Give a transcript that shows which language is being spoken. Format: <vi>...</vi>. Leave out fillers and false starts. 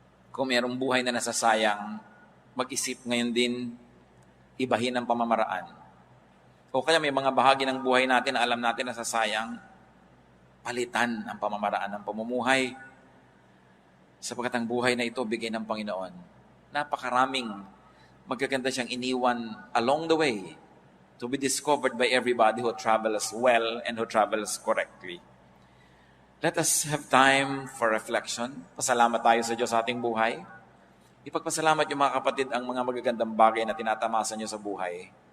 <tl>Kung mayroong buhay na nasasayang, mag-isip ngayon din, ibahin ang pamamaraan. O kaya may mga bahagi ng buhay natin na alam natin na nasasayang, palitan ang pamamaraan ng pamumuhay. Sapagkat ang buhay na ito, bigay ng Panginoon. Napakaraming magaganda siyang iniwan</tl> <en>along the way to be discovered by everybody who travels well and who travels correctly. Let us have time for reflection.</en> <tl>Pasalamat tayo sa Diyos sa ating buhay. Ipagpasalamat yung mga kapatid ang mga magagandang bagay na tinatamasan niyo sa buhay.</tl>